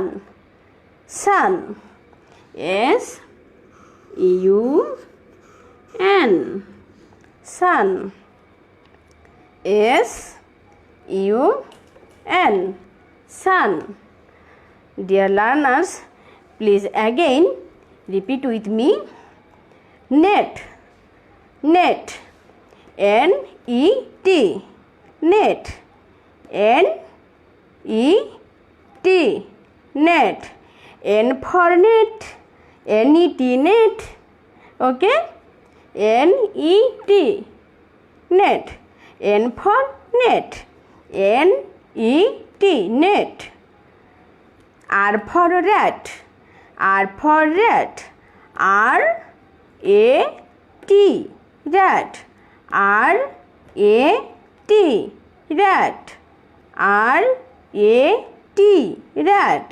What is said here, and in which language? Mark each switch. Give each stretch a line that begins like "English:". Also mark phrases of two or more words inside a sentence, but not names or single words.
English: Sun. S U N. Sun. S U N. Sun. Dear learners, please again repeat with me. Net. Net. N-E-T, net. N-E-T, net. N for net, N-E-T, net. Okay? N-E-T, net. N for net, N-E-T, net. R for rat, R for rat, R-A-T, rat. R-A-T, rat. R-A-T, rat.